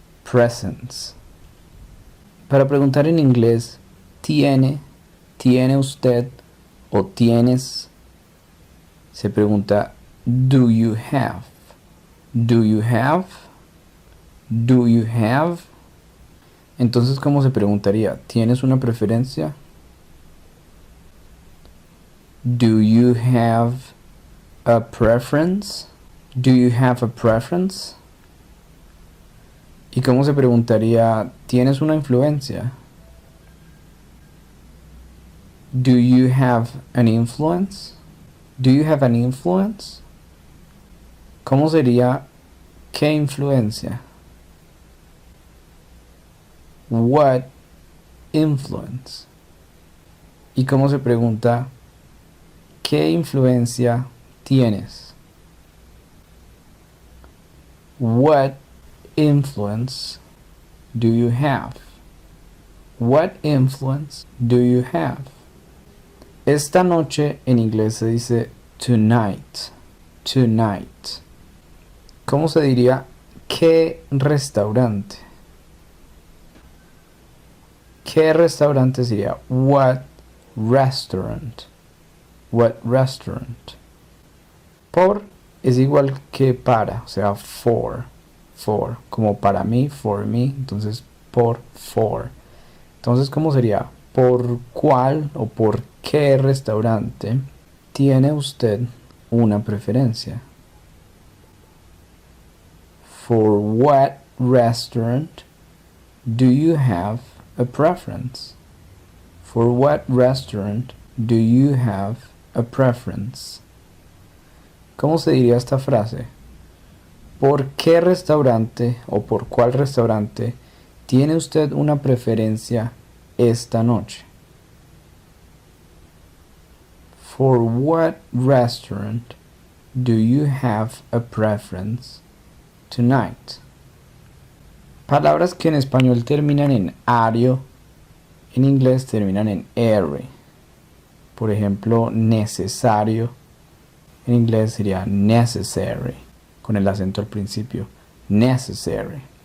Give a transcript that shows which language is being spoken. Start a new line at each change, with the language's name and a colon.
Spanish: Presence. Para preguntar en inglés, tiene usted o tienes, se pregunta do you have? Do you have? Do you have? Entonces, ¿cómo se preguntaría? ¿Tienes una preferencia?
English: Do you have a preference? Do you have a preference? ¿Y cómo se preguntaría?
Spanish: ¿Tienes una influencia?
English: Do you have an influence? Do you have an influence?
Spanish: ¿Cómo sería qué influencia? What influence? ¿Y cómo se pregunta qué influencia tienes?
English: What influence do you have? What influence do you have?
Spanish: Esta noche en inglés se dice tonight. Tonight. ¿Cómo se diría qué restaurante? ¿Qué restaurante sería? What restaurant? What restaurant? Por es igual que para, o sea, for, como para mí, for me, entonces por, for. Entonces, ¿cómo sería? ¿Por cuál o por qué restaurante tiene usted una preferencia?
English: For what restaurant do you have a preference? For what restaurant do you have a preference?
Spanish: ¿Cómo se diría esta frase? ¿Por qué restaurante o por cuál restaurante tiene usted una preferencia esta noche?
English: For what restaurant do you have a preference tonight?
Spanish: Palabras que en español terminan en ario, en inglés terminan en ere. Por ejemplo, necesario, en inglés sería necessary, con el acento al principio, necessary.